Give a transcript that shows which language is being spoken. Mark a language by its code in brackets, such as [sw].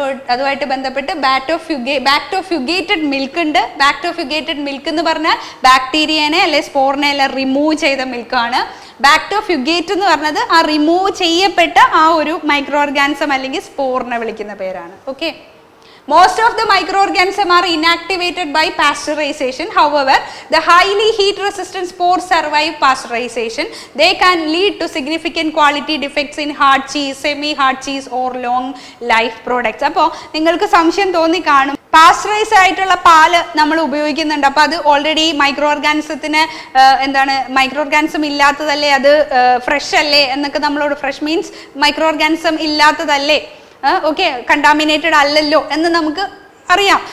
[ml] അതുമായിട്ട് ബന്ധപ്പെട്ട് ബാക്ടോഫ്യൂഗേറ്റഡ് മിൽക്ക് ഉണ്ട്. ബാക്ടോഫ്യൂഗേറ്റഡ് മിൽക്ക് എന്ന് പറഞ്ഞാൽ ബാക്ടീരിയനെ അല്ലെ സ്പോറിനെ എല്ലാം റിമൂവ് ചെയ്ത മിൽക്കാണ്. ബാക്ടോഫ്യൂഗേറ്റ് എന്ന് പറഞ്ഞത് ആ റിമൂവ് ചെയ്യപ്പെട്ട ആ ഒരു മൈക്രോ ഓർഗാനിസം അല്ലെങ്കിൽ സ്പോറിനെ വിളിക്കുന്ന പേരാണ്. [en] Okay, most of the microorganisms are inactivated by pasteurization. However, the highly heat resistant spores survive pasteurization. They can lead to significant quality defects in hard cheese, semi hard cheese or long life products. [ml] അപ്പോൾ നിങ്ങൾക്ക് സംശയം തോന്നി കാണും, pasteurise ആയിട്ടുള്ള പാല് നമ്മൾ ഉപയോഗിക്കുന്നുണ്ട്, അപ്പോൾ അത് ഓൾറെഡി മൈക്രോ ഓർഗാനിസത്തിന് മൈക്രോ ഓർഗാനിസം ഇല്ലാത്തതല്ലേ, അത് ഫ്രഷ് അല്ലേ എന്നൊക്കെ നമ്മളോട്, fresh means micro organism ഇല്ലാത്തതല്ലേ, okay, contaminated അല്ലല്ലോ എന്ന് നമുക്ക് അറിയാം.